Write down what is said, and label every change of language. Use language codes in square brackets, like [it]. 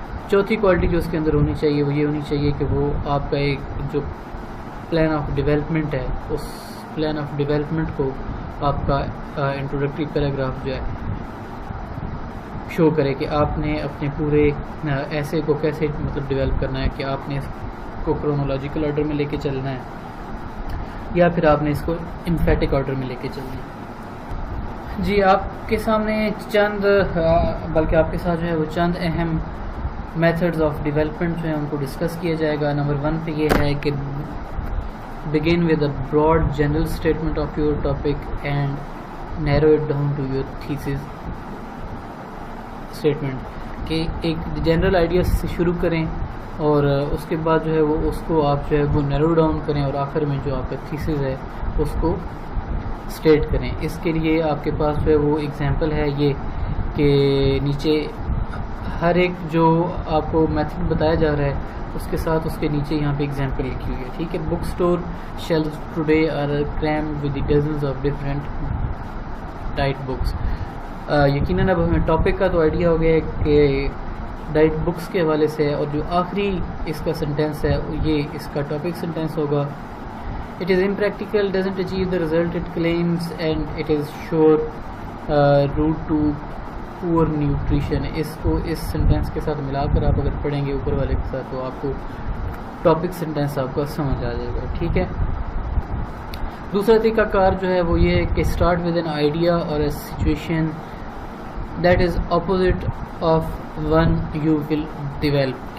[ur] چوتھی کوالٹی جو اس کے اندر ہونی چاہیے وہ یہ ہونی چاہیے کہ وہ آپ کا ایک جو پلان آف ڈیولپمنٹ ہے اس پلان آف ڈیولپمنٹ کو آپ کا انٹروڈکٹری پیراگراف جو ہے شو کرے کہ آپ نے اپنے پورے ایسے کو کیسے مطلب ڈیولپ کرنا ہے، کہ آپ نے اس کو کرونولوجیکل آرڈر میں لے کے چلنا ہے یا پھر آپ نے اس کو امفیٹک آرڈر میں لے کے چلنا ہے۔ جی آپ کے سامنے چند بلکہ آپ کے ساتھ جو ہے وہ چند اہم میتھڈز آف ڈیولپمنٹ جو ہیں ان کو ڈسکس کیا جائے گا. نمبر 1 پہ یہ ہے کہ [en] begin with a broad general statement of your topic and narrow it down to your thesis statement. [ur] کہ ایک جنرل آئیڈیا سے شروع کریں اور اس کے بعد جو ہے وہ اس کو آپ جو ہے وہ نیرو ڈاؤن کریں اور آخر میں جو آپ کا تھیسس ہے اس کو اسٹیٹ کریں. اس کے لیے آپ کے پاس جو ہے وہ ایگزامپل ہے یہ کہ نیچے ہر ایک جو آپ کو میتھڈ بتایا جا رہا ہے اس کے ساتھ اس کے نیچے یہاں پہ ایگزامپل لکھی ہوئی ہے. ٹھیک ہے. [en] Book store shelves today are crammed with the dozens of different diet books. [ur] یقیناً اب ہمیں ٹاپک کا تو آئیڈیا ہو گیا ہے کہ ڈائٹ بکس کے حوالے سے, اور جو آخری اس کا سینٹینس ہے یہ اس کا ٹاپک سینٹینس ہوگا. [en] It is impractical, doesn't achieve the result it claims, and it is sure route to poor nutrition. [ur] اس کو اس سینٹینس کے ساتھ ملا کر آپ اگر پڑھیں گے اوپر والے کے ساتھ تو آپ کو ٹاپک سینٹینس آپ کا سمجھ آ جائے گا. ٹھیک ہے. دوسرا طریقہ کار جو ہے وہ یہ ہے کہ [en] Start with an idea اور a situation that is opposite of one you will develop.